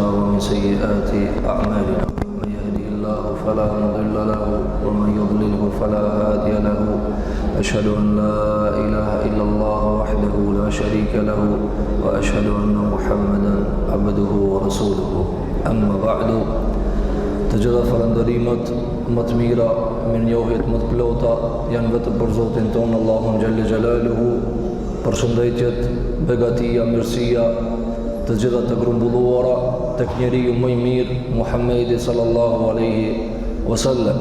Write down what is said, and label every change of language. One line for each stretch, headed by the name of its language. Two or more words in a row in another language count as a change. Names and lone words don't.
Arabic: ومن سيئات أعمالنا من يهده الله فلا مضل له ومن يضلله فلا هادي له أشهد أن لا إله إلا الله وحده لا شريك له وأشهد أن محمدا عبده ورسوله أما بعد
Albanian: Të gjitha falëndërimet më të mira, mirënjohjet më të plota janë vetëm për Zotin tonë Allahun xhelle xhelaluhu. Përshëndetjet, begatia, mirësia, të gjitha të grumbulluara tek njeriu më i mirë, Muhamedi
Arabic: صلى الله عليه وسلم.